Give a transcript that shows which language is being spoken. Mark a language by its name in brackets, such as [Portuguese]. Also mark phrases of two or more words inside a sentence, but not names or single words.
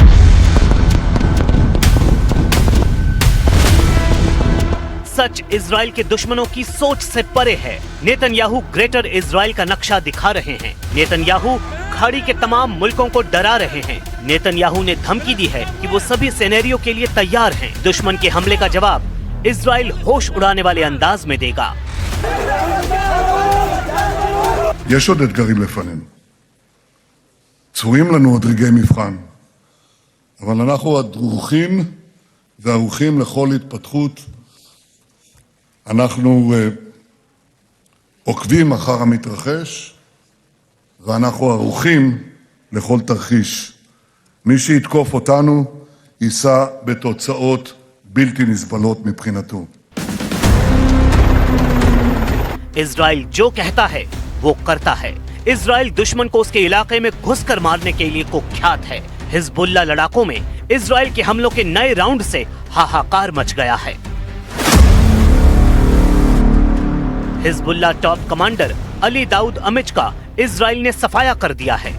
[Hindi] सच इजराइल के दुश्मनों की सोच से परे है। नेतन्याहू ग्रेटर इजराइल का नक्शा दिखा रहे हैं। नेतन्याहू खाड़ी के तमाम मुल्कों को डरा रहे हैं। नेतन्याहू ने धमकी दी है कि वो सभी सिनेरियो के लिए तैयार हैं। दुश्मन के हमले का जवाब इजराइल होश उड़ाने वाले अंदाज में देगा। [Hebrew] יש עוד אתגרים לפנינו. צפויים לנו עוד רגעי מבחן, אבל אנחנו הדרוכים וערוכים לכל התפתחות. אנחנו עוקבים אחר המתרחש, ואנחנו ערוכים לכל תרחיש. מי שיתקוף אותנו יישא בתוצאות בלתי נסבלות מבחינתו. [Hindi] इजराइल जो कहता है वो करता है। इजराइल दुश्मन को उसके इलाके में घुसकर मारने के लिए कुख्यात है। हिजबुल्लाह लड़ाकों में इजराइल के हमलों के नए राउंड से हाहाकार मच गया है। हिजबुल्लाह टॉप कमांडर अली दाऊद अमिच का इजराइल ने सफाया कर दिया है।